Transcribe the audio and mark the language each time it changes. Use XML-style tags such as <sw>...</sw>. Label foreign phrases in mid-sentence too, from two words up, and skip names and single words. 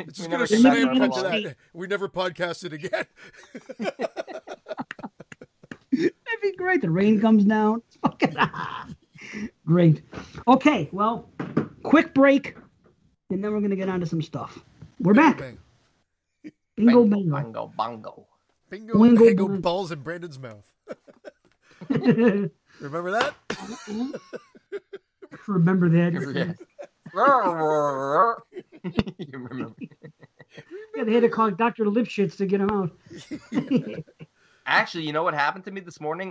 <en>We never podcasted again. That'd be great. The rain comes down. Great. Okay, well, quick break, and then we're going to get on to some stuff. We're back. Bang. Bingo, bango. Bongo, bongo. Bingo, Boingo, bango, boing. balls in Brandon's mouth. Remember that? Remember that. You remember? They had to call Dr. Lipschitz to get him out. Actually, you know what happened to me this morning?</en>